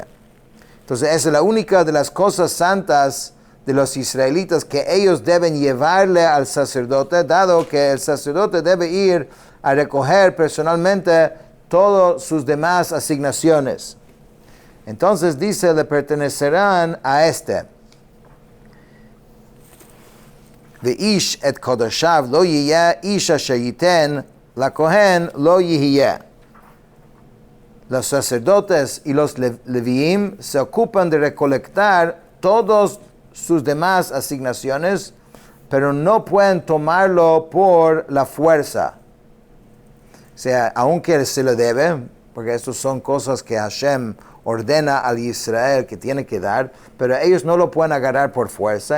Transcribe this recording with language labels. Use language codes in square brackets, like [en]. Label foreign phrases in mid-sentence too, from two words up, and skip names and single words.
[es] Entonces, esa es la única de las cosas santas de los israelitas que ellos deben llevarle al sacerdote, dado que el sacerdote debe ir a recoger personalmente todas sus demás asignaciones. Entonces dice, le pertenecerán a este. [he] ואיש את קדשיו לו יהיו איש אשר יתן לכהן לו יהיה. [es] Los sacerdotes y los leviim se ocupan de recolectar todas sus demás asignaciones, pero no pueden tomarlo por la fuerza. O sea, aunque se le debe, porque estas son cosas que Hashem ordena al Israel que tiene que dar, pero ellos no lo pueden agarrar por fuerza.